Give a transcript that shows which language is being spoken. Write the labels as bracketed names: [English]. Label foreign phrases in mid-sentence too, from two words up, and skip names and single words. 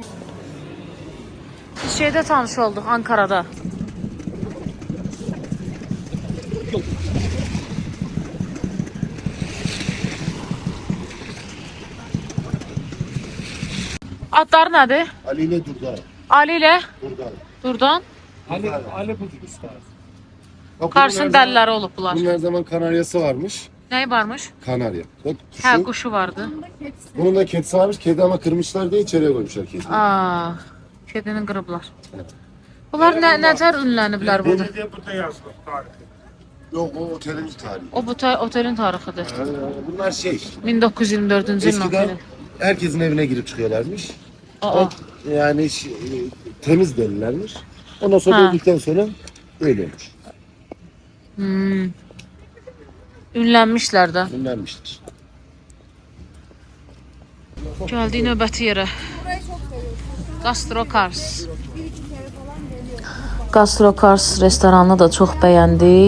[Azerbaijani] Biz şeydə tanış olduq Ankara'da. Adları nədir? [Turkish] Ali ile Durdan. [Azerbaijani] Ali ilə Durdan. Durdan. [Turkish] Ali Bucuk usta. Bak, Kars'ın bunun her zaman- [Azerbaijani] dəlləri olublar. [Turkish] Bunun her zaman kanaryası varmış. [Azerbaijani] Nəyi varmış? [Turkish] Kanarya. Bak [Azerbaijani] Hə, [Turkish] şu, [Azerbaijani] quşu vardı. [Turkish] bunun da kedisi varmış. Kedi ama kırmışlar diye içeriye koymuşlar kediyi. [Azerbaijani] Aa, kedini qırıblar. Bunlar necər ünləniblər burada? [Turkish] Belediye burada yazılır tarihi. Yok o otelin tarihi. [Azerbaijani] O bu otelin tarixidir. [Turkish] Bunlar şey. [Azerbaijani] 1924-cü ilin [Turkish] Eskiden [Azerbaijani] oteli. [Turkish] herkesin evine girip çıkıyorlarmış. Aa, Yani temiz delilermiş. Ondan sonra Ha. öldükten sonra öyle olmuş. [Azerbaijani] ünlənmişlər də. [Turkish] Ünlenmiştir. [Azerbaijani] Gəldik növbəti yerə. Gastro Kars. Gastro Kars restoranını da çox bəyəndik.